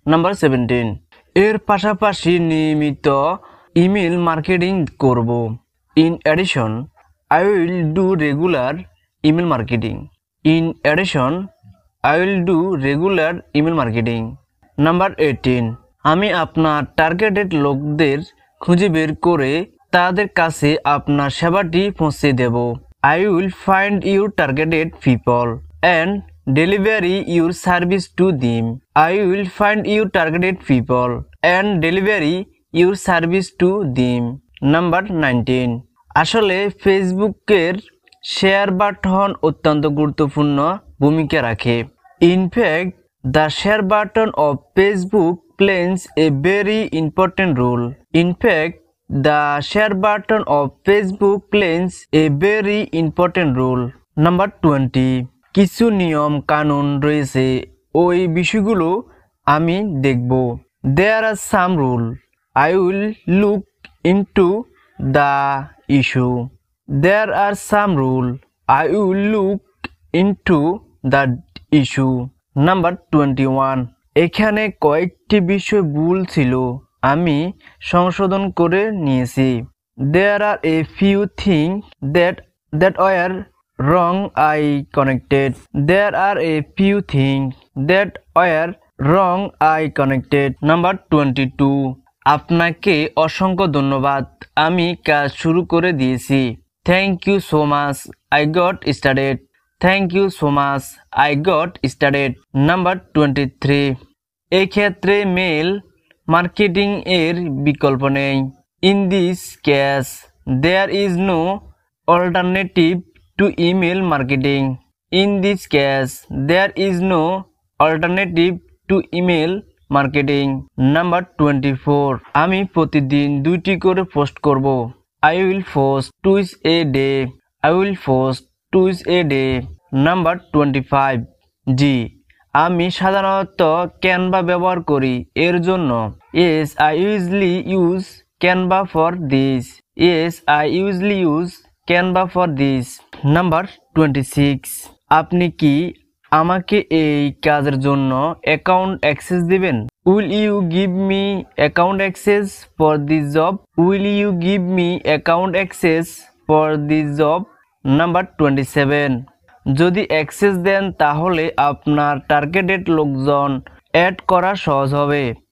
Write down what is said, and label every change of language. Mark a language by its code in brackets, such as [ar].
[en] Number 17. [bn] এর পাশাপাশি নিয়মিত ইমেল মার্কেটিং করব। [en] In addition, I will do regular email marketing. In addition, I will do regular email marketing. Number 18. [bn] আমি আপনার targeted লোকদের খুঁজে বের করে তাদের কাছে আপনার সেবাটি পৌঁছে দেব। [en] I will find your targeted people and deliver your service to them. I will find your targeted people and deliver your service to them. Number 19. [bn] আসলে ফেসবুকের শেয়ার বাটন অত্যন্ত গুরুত্বপূর্ণ ভূমিকা রাখে। [en] In fact, the share button of Facebook plays a very important role. In fact, the share button of Facebook plays a very important role. Number 20. [bn] কিছু নিয়ম কানুন রয়েছে, ওই বিষয়গুলো আমি দেখব। [en] There are some rules. I will look into the issue. There are some rules. I will look into the issue. Number 21. [bn] এখানে কয়েকটি বিষয় ভুল ছিল, আমি সংশোধন করে নিয়েছি। [en] There are a few things that were wrong, I connected. There are a few things that were wrong, I connected. Number 22. [bn] আপনাকে অসংখ্য ধন্যবাদ, আমি কাজ শুরু করে দিয়েছি। [en] Thank you so much, I got started. Thank you so much, I got started. Number 23. [bn] এই ক্ষেত্রে মেল মার্কেটিং এর বিকল্প নেই। [en] In this case, there is no alternative to email marketing. In this case, there is no alternative to email marketing. Number 24. [bn] আমি প্রতিদিন 2টি করে post করব। [en] I will post twice a day. I will post twice a day. Number 25. [bn] জি, আমি সাধারণত Canva ব্যবহার করি এর জন্য। [en] Yes, I usually use Canva for this. Yes, I usually use Canva for this. Number 26. [bn] আপনি কি আমাকে এই কাজের জন্য অ্যাকাউন্ট অ্যাক্সেস দিবেন? [en] Will you give me account access for this job? Will you give me account access for this job? Number 27. [bn] যদি access দেন তাহলে আপনার টার্গেটেড লোকজন অ্যাড করা সহজ হবে।